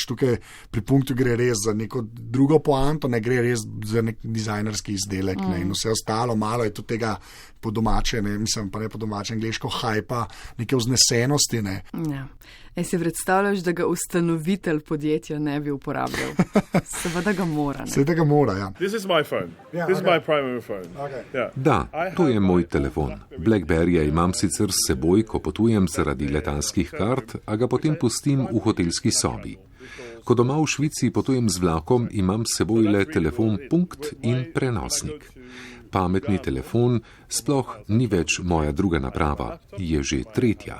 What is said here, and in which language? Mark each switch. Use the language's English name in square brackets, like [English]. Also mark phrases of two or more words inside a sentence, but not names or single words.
[Slovenian] Tukaj pri Punktu gre res za neko drugo poanto, ne gre res za nek dizajnerski izdelek. In vse ostalo, malo je tudi tega po domače, mislim pa ne po domače, angleško hajpa, neke vznesenosti. Si predstavljaš, da ga ustanovitelj podjetja ne bi uporabljal? Seveda ga mora. Seveda ga mora, ja. [English] This is my phone. This is my primary phone. [Slovenian] Da, to je moj telefon. Blackberryja imam sicer s seboj, ko potujem zaradi letalskih kart, a ga potem pustim v hotelski sobi. Ko doma v Švici potujem z vlakom, imam s seboj le telefon Punkt in prenosnik. Pametni telefon sploh ni več moja druga naprava, je že tretja.